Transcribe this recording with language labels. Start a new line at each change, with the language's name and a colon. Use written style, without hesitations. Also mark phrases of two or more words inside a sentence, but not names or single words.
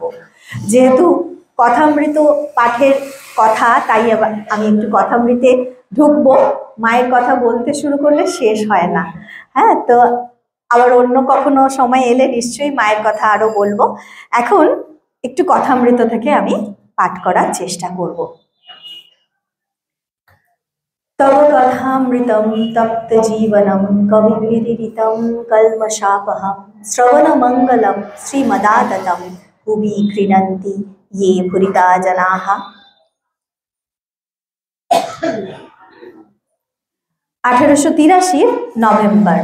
Bangla: যেহেতু কথামৃত পাঠের কথা, তাই আমি একটু কথামৃতে ঢুকবো। মায়ের কথা বলতে শুরু করলে শেষ হয় না। হ্যাঁ, তো আবার অন্য কখনো সময় এলে নিশ্চয়ই মায়ের কথা আরো বলবো। এখন একটু কথামৃত থেকে আমি পাঠ করার চেষ্টা করব।
Sanskrit: तव कथामृतं तप्त जीवनं कविभिरीडितं कल्मषापहं श्रवणमङ्गलं श्रीमदाततं भुवि क्रीडन्ति ये भूरिदा जनाः।
Bangla: 1883 নভেম্বর।